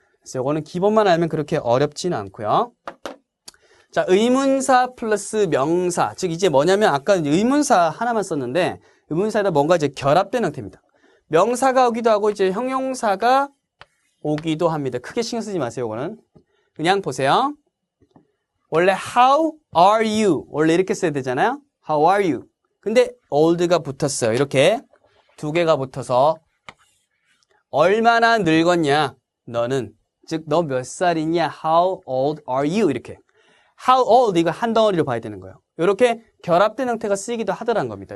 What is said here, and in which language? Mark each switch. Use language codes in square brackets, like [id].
[ko] 그래서 이거는 기본만 알면 그렇게 어렵지는 않고요. 자, 의문사 플러스 명사. 즉 이제 뭐냐면 아까 의문사 하나만 썼는데 의문사에다 뭔가 이제 결합된 형태입니다. 명사가 오기도 하고 이제 형용사가 오기도 합니다. 크게 신경 쓰지 마세요, 이거는. 그냥 보세요. [en] 원래 how are you? [ko] 원래 이렇게 써야 되잖아요. [en] How are you? [ko] 근데 old가 붙었어요. 이렇게 두 개가 붙어서 얼마나 늙었냐? 너는. 즉, 너 몇 살이냐? [en] How old are you? [ko] 이렇게. How old 이거 한 덩어리로 봐야 되는 거예요. 이렇게 결합된 형태가 쓰이기도 하더라는 겁니다.